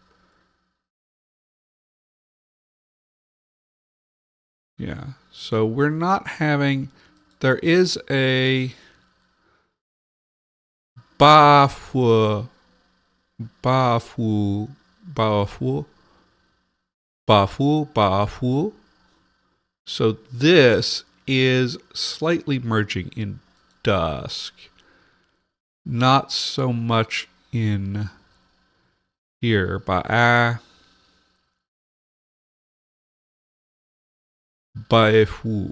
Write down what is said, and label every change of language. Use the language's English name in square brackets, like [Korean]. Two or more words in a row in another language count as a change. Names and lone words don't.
[English] Yeah. So we're not having, there is a bafwa, bafu, bafu, bafu, bafu. So this is slightly merging in dusk. Not so much in here, ba fu.